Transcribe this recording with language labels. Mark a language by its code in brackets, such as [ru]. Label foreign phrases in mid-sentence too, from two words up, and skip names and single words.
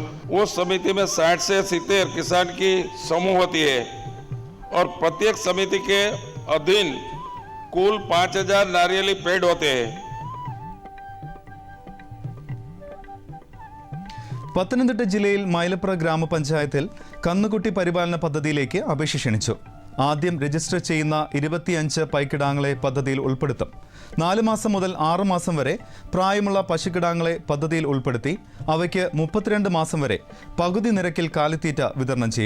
[hi] उस समिति में 60 से 70 किसान की समूह होती है और प्रत्येक समिति के अधीन कुल 5000 नारियली पेड़ होते हैं. [ml] പത്തനംതിട്ട ജില്ലയിൽ മൈലപ്ര ഗ്രാമപഞ്ചായത്തിൽ കന്നുകുട്ടി പരിപാലന പദ്ധതിയിലേക്ക് അപേക്ഷ ക്ഷണിച്ചു. ആദ്യം രജിസ്റ്റർ ചെയ്യുന്ന 25 പൈക്കിടാങ്ങളെ പദ്ധതിയിൽ ഉൾപ്പെടുത്തും. 4 മാസം മുതൽ 6 മാസം വരെ പ്രായമുള്ള പശുക്കിടാങ്ങളെ പദ്ധതിയിൽ ഉൾപ്പെടുത്തി അവയ്ക്ക് 32 മാസം വരെ പകുതി നിരക്കിൽ കാലിത്തീറ്റ വിതരണം ചെയ്യും.